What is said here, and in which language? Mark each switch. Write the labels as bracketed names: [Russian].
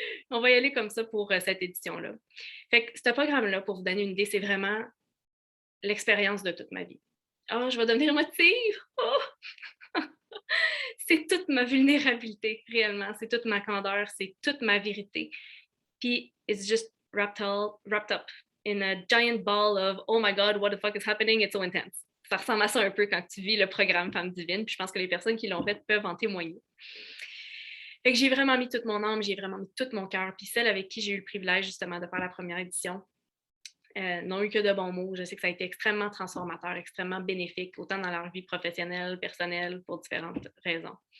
[French] On va y aller comme ça pour cette édition-là. Fait que ce programme-là, pour vous donner une idée, c'est vraiment l'expérience de toute ma vie. Oh, je vais devenir émotive! Oh! C'est toute ma vulnérabilité, réellement. C'est toute ma candeur, c'est toute ma vérité. [English] Puis, it's just wrapped up in a giant ball of oh my God, what the fuck is happening? It's so intense. [French] Ça ressemble à ça un peu quand tu vis le programme Femme divine. Puis je pense que les personnes qui l'ont fait peuvent en témoigner. Fait que j'ai vraiment mis toute mon âme, j'ai vraiment mis tout mon cœur. Puis celles avec qui j'ai eu le privilège justement de faire la première édition n'ont eu que de bons mots. Je sais que ça a été extrêmement transformateur, extrêmement bénéfique, autant dans leur vie professionnelle, personnelle, pour différentes raisons.